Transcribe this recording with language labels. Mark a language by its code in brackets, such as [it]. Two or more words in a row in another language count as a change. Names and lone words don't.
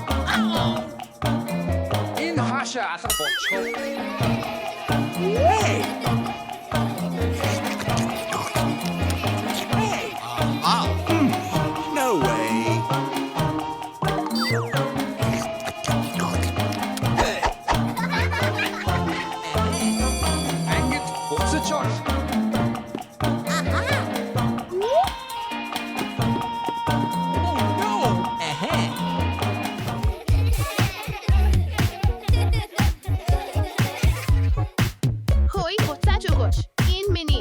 [mn] Энэ хаашаа алга болчихоо. [en] Hey! No way! [mn] Ангид буцаж ор. Хөөе, буцааж өгөөч. Энэ миний.